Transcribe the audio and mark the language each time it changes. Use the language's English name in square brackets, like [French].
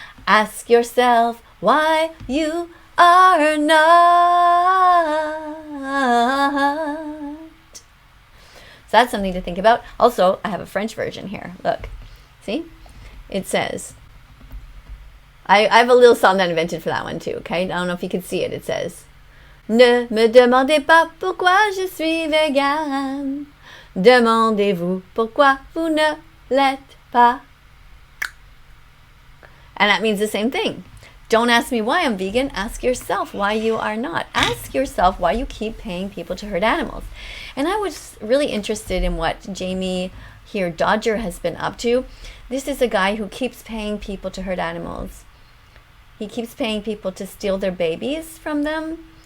[English] Ask yourself why you are not. So that's something to think about. Also, I have a French version here. Look, see? It says, I have a little song that I invented for that one too, okay? I don't know if you can see it. [French] It says, ne me demandez pas pourquoi je suis vegan. Demandez-vous pourquoi vous ne l'êtes pas. [English] And that means the same thing. Don't ask me why I'm vegan. Ask yourself why you are not. Ask yourself why you keep paying people to hurt animals. And I was really interested in what Jamie here, Dodger, has been up to. This is a guy who keeps paying people to hurt animals. He keeps paying people to steal their babies from them.